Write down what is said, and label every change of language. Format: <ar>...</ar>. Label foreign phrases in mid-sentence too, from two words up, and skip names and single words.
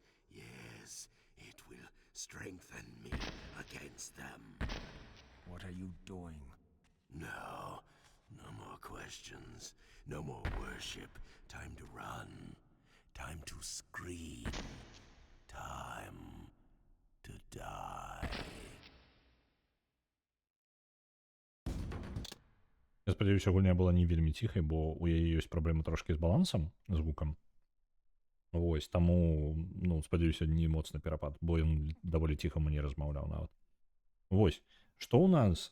<en>Yes, it will strengthen me against them. What are you doing? No. No more questions. No more worship. Time to run. Time to scream. Time to die.</en> <be>Я спадзяюся, гульня была не вельмі ціхай, бо у яе ёсць праблема трошкі з балансам, з гукам. Вось, таму, ну, спадзяюся, не моцны перапад, бо ён даволі ціха мне размаўляў нават. Вось, што ў нас?</be>